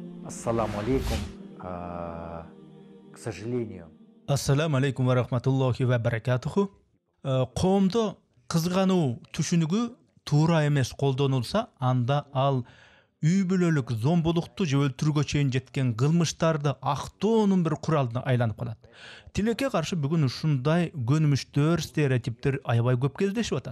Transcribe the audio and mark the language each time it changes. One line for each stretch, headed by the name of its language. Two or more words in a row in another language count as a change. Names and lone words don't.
Arabic: السلام عليكم.
Russian: К сожалению.
Arabic: السلام عليكم ورحمة الله وبركاته.
Kyrgyz: Коомдо кызгануу түшүнүгү туура эмес колдонулса, анда ал үй бүлөлүк зомбулукту же өлтүрүүгө чейин жеткен кылмыштарды актоонун бир куралына айланып калат. Тилекке каршы бүгүн ушундай көнүмүштөр, стереотиптер аябай көп кездешип атат.